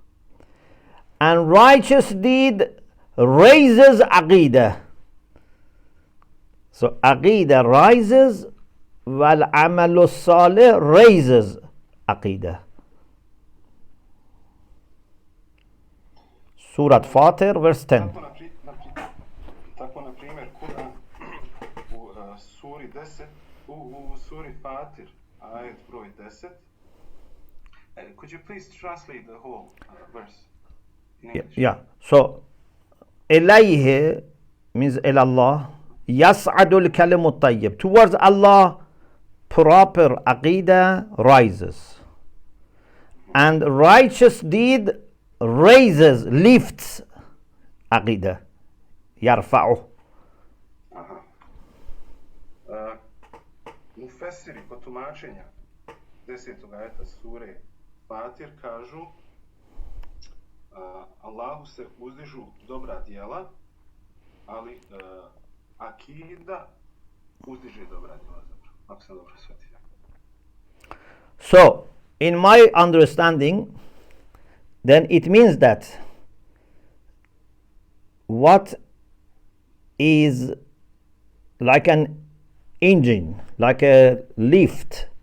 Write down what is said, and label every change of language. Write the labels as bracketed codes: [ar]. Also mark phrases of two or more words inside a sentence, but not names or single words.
[en] And righteous deed raises Aqidah. So Aqidah rises, [ar] والعمل الصالح [en] raises Aqidah. Surah Fatir, verse 10. [bs] Tako na primjer, Kur'an u suri 10, u suri Fatir, ajet broj 10. [en] Could you please translate the whole verse in English? Yeah. So, [ar] إليه means إلى الله. يصعد الكلم الطيب. [en] Towards Allah, proper aqidah rises. And righteous deed raises, lifts aqidah. [ar] يرفعه. [bs] Mufesiri kod tumačenja 10. ajeta sure Fatir kažu Allahu se uzdižu dobra djela, ali akida uzdiže dobra djela, ako sam dobro shvatio. [en] So, in my understanding, then it means that what is like an engine, like a lift